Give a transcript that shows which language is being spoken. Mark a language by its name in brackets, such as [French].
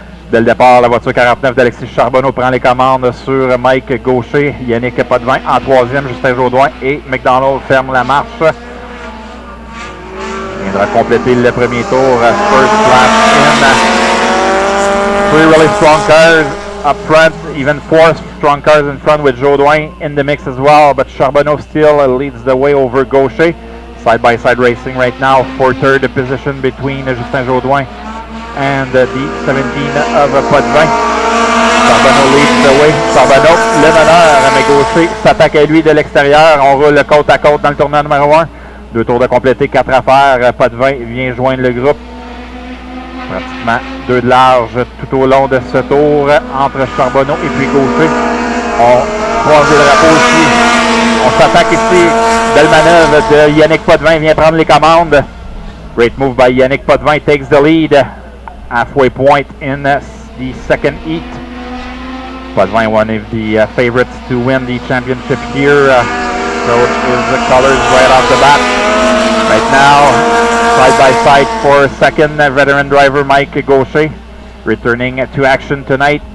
[French] Dès le départ, la voiture 49 d'Alexis Charbonneau prend les commandes sur Mike Gaucher, Yannick Potvin en troisième, Justin Jaudoin et McDonald ferme la marche. Il viendra compléter le premier tour. [English] First lap in. 3 really strong cars up front, even 4 strong cars in front with Jaudoin in the mix as well, but Charbonneau still leads the way over Gaucher. Side-by-side racing right now for third position between Justin Jaudoin and the 17 of Potvin. Charbonneau leads the way. [French] Charbonneau, le meneur, mais Gaucher s'attaque à lui de l'extérieur. On roule côte à côte dans le tournant numéro 1. 2 tours de compléter, 4 à faire. Potvin vient joindre le groupe. Pratiquement 2 de large tout au long de ce tour entre Charbonneau et puis Gaucher. On croise le drapeau ici. On s'attaque ici. Belle manœuvre de Yannick Potvin, vient prendre les commandes. [English] Great move by Yannick Potvin, takes the lead. Halfway point in the second heat. Potvin, one of the favorites to win the championship here. Showed his colors right off the bat. Right now, side by side for second, veteran driver Mike Gaucher, returning to action tonight.